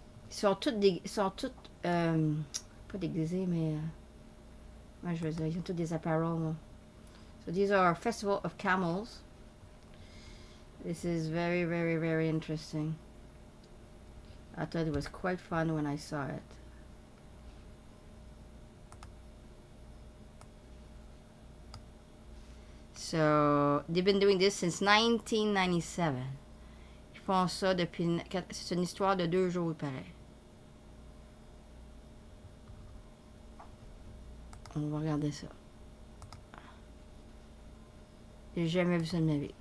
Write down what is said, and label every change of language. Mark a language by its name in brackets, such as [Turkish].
[French] Ils sont tous pas déguisés, mais moi je veux dire, ils ont tous des apparels. [English] So these are a festival of camels. This is very, very, very interesting. I thought it was quite fun when I saw it. So they've been doing this since 1997. [French] Ils font ça depuis. C'est une histoire de 2 jours, il paraît. On va regarder ça. J'ai jamais vu ça de ma vie.